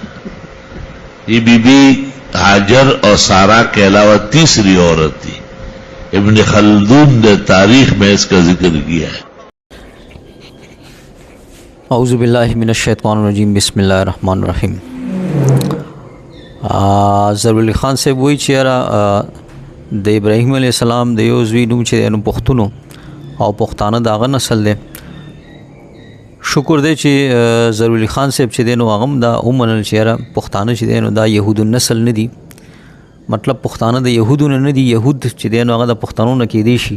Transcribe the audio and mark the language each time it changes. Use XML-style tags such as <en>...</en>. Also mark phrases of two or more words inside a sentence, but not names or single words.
<ur>یہ بی بی ہاجر اور سارا کے علاوہ تیسری عورت تھی. ابن خلدون نے تاریخ میں اس کا ذکر کیا ہے.</ur> <ar>اعوذ باللہ من الشیطان الرجیم، بسم اللہ الرحمن الرحیم.</ar> <ps>ظرف علي خان صاحب وایي چې د ابراهیم</ps> <ar>علیه السلام</ar> <ps>د یو زوی نوم چې دی پښتون او پښتانه د هغه نسل دی. شکر دی چې ظرف علي خان صاحب چې دی نو هغه هم دا ومنل چې پښتانه چې دی نو دا یهود النسل نه دي، مطلب پښتانه د یهودو نه دي، یهود چې دی نو هغه د پښتنو نه کېدی شي.</ps>